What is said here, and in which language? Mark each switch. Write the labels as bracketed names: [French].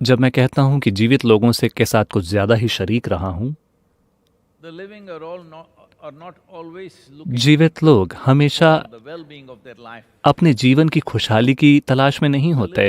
[Hindi] जब मैं कहता हूँ कि जीवित लोगों से के साथ कुछ ज़्यादा ही शरीक रहा हूँ, [English] the living are not always looking [Hindi] जीवित लोग हमेशा [English] for the well-being of their life. [Hindi] अपने जीवन की खुशहाली की तलाश में नहीं होते।